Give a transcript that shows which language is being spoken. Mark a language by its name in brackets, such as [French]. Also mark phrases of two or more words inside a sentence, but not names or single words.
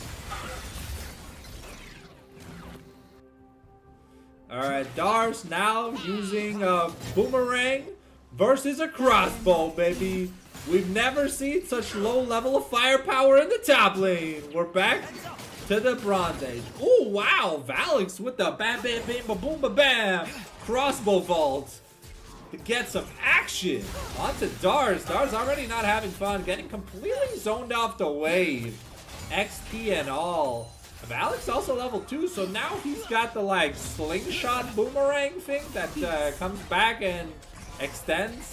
[English] Alright, Dars now using a boomerang versus a crossbow, baby. We've never seen such low level of firepower in the top lane. We're back to the Bronze Age. Oh, wow. Valix with the bam, bam, bam, ba boom, ba bam. Crossbow vault to get some action. On to Dars. Dars already not having fun. Getting completely zoned off the wave. XP and all. Valix also level 2, so now he's got the like slingshot boomerang thing that comes back and extends.